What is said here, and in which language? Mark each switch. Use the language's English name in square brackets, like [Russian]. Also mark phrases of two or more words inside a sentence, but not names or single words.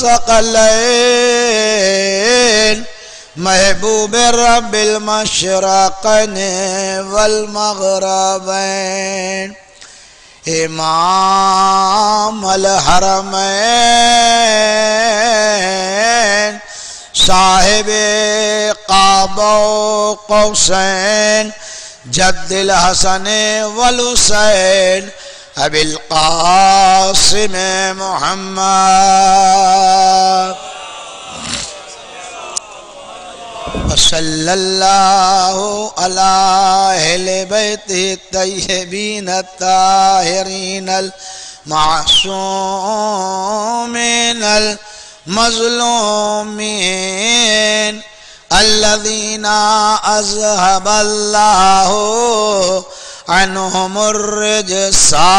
[Arabic] الثقلین محبوب رب المشرقین والمغربین امام الحرمین صاحب قاب و قوسین جد الحسن والحسین ابی القاسم محمد وصلی اللہ علی اہل بیتہ الطیبین الطاہرین المعصومین المظلومین الذین اذهب اللہ عنہم الرجس